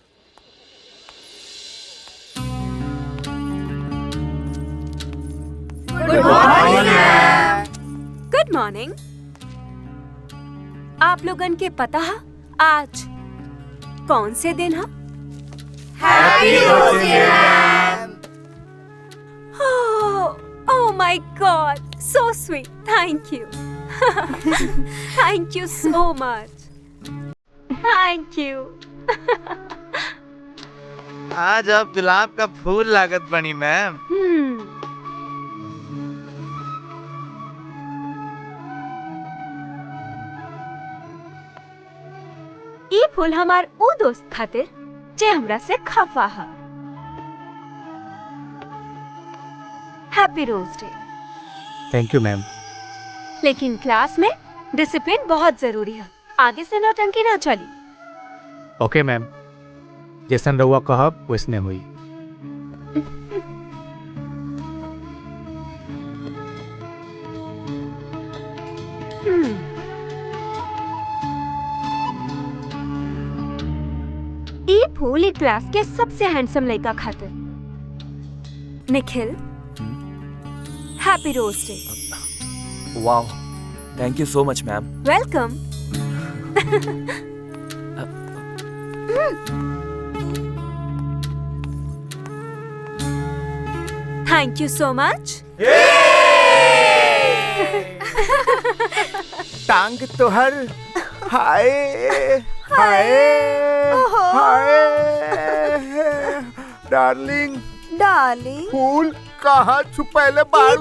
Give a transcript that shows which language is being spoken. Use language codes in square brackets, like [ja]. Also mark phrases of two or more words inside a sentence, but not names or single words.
[en] Good morning. [bho] आप लोगन के पता है आज कौन से दिन है? [en] Happy Rose Day ma'am. Oh my God, so sweet. Thank you. Thank you so much. Thank you. [bho] आज आप गुलाब का फूल लागत बनी मैम। ये फूल हमार ऊ दोस्त खातिर जे हमरा से खफा है। [en] Happy Rose Day. Thank you ma'am. [bho] लेकिन क्लास में डिसिप्लिन बहुत जरूरी है, आगे से नौटंकी ना चली। [en] OK ma'am, [bho] जैसन रउआ कहब वैसने हुई। ये फूल क्लास के सबसे हैंडसम लड़का खातिर। [en] Nikhil, Happy Rose Day. Wow, thank you so much ma'am. Welcome. Thank you so much. [bho] टांग तोहर हाय हाय हाय डार्लिंग डार्लिंग फूल कहाँ छुपैले ये बाड़ू?